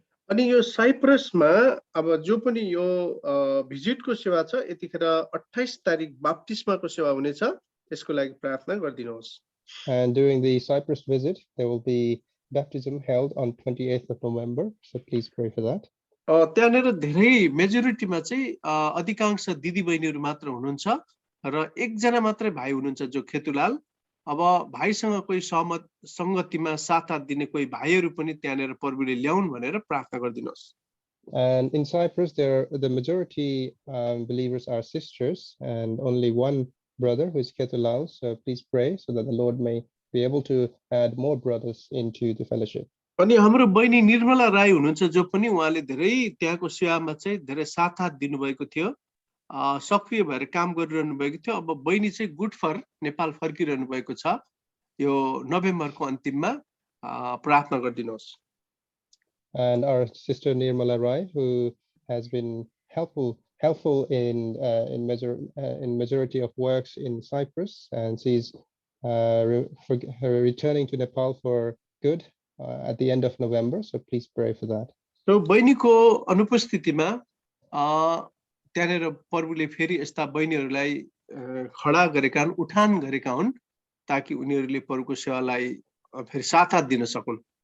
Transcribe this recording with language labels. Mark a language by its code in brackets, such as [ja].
[ne] अनि यो साइप्रसमा अब जो पनि यो भिजिटको सेवा छ यतिखेर 28 तारिख बाप्तिस्माको सेवा हुनेछ यसको लागि प्रार्थना गरिदिनुहोस् [en] And during the Cyprus visit there will be baptism held on 28th of November, so please pray for that. [ne] त्यहाँनेर धेरै मेजोरिटीमा चाहिँ अधिकांश दिदी बहिनीहरू मात्र हुनुहुन्छ र एकजना मात्रै भाइ हुनुहुन्छ जो खेतुलाल अब भाइसँग कोही सहमत संगतिमा साथ हात दिने कोही भाइहरू पनि त्यहाँनेर प्रभुले ल्याउन् भनेर प्रार्थना गरिदिनुहोस्। [en] And in Cyprus, the majority believers are sisters, and only one brother who is Ketulaos. So please pray so that the Lord may be able to add more brothers into the fellowship. [ne] अनि हाम्रो बहिनी निर्मला राई हुनुहुन्छ जो पनि उहाँले धेरै त्यहाँको सेवामा चाहिँ धेरै साथ हात दिनुभएको थियो, सक्रिय भएर काम गरिरहनु भएको थियो। अब बहिनी चाहिँ [en] good for [ne] नेपाल फर्किरहनु भएको छ। यो नोभेम्बरको अन्तिममा प्रार्थना गरिदिनुहोस्। [en] And our sister Nirmala Rai, who has been helpful in majority of works in Cyprus, and she's returning to Nepal for good at the end of November. So please pray for that. [ne] So बहिनीको अनुपस्थितिमा त्यहाँनेर प्रभुले फेरि यस्ता बहिनीहरूलाई खडा गरेका हुन्, उठान गरेका हुन्, ताकि उनीहरूले प्रभुको सेवालाई फेरि साथ हात दिन सकुन्।